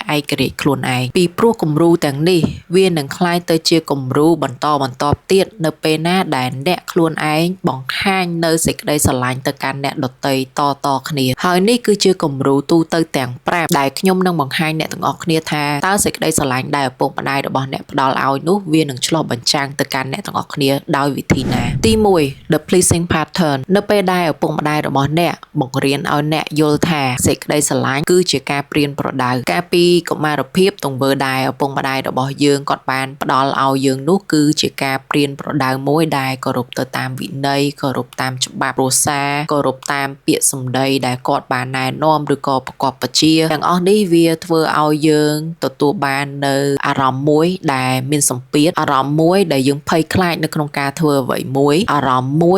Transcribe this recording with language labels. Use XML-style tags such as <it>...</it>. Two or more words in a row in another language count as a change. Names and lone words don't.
<km>ឯករាជ្យខ្លួនឯងពីព្រោះគំរូទាំងនេះវានឹងក្លាយទៅជាគំរូបន្តទៀតនៅពេលណាដែលអ្នកខ្លួនឯងបង្ហាញនៅសេចក្តីស្រឡាញ់ទៅកាន់អ្នកដទៃតគ្នាហើយនេះគឺជាគំរូទូទៅទាំង5ដែលខ្ញុំ នឹងបង្ហាញអ្នកទាំងអស់គ្នាថាតើសេចក្តីស្រឡាញ់ដែលឪពុកម្ដាយរបស់អ្នកផ្ដល់ឲ្យនោះវានឹងឆ្លុះបញ្ចាំងទៅកាន់អ្នកទាំងអស់គ្នាដោយវិធីណាទី1</km> <en>The pleasing pattern</en> <km>នៅពេលដែលឪពុកម្ដាយរបស់អ្នកបង្រៀនឲ្យអ្នកយល់ថាសេចក្តីស្រឡាញ់គឺជាការប្រៀនប្រដៅកាលពីកុមារភាពទង្វើដែលឪពុកម្ដាយរបស់យើងគាត់បានផ្ដល់ឲ្យយើងនោះគឺជាការប្រៀនប្រដៅមួយដែលគោរពទៅតាមវិន័យគោរពតាមច្បាប់គ្រួសារគោរពតាមពាក្យសម្ដីដែលគាត់បានណែនាំឬក៏ប្រកបបញ្ជាទាំងអស់នេះវាធ្វើឲ្យយើងទទួលបាននៅអារម្មណ៍មួយដែលមានសម្ពាធអារម្មណ៍មួយដែលយើងភ័យខ្លាចនៅក្នុងការធ្វើអ្វីមួយអារម្មណ៍មួយ</km>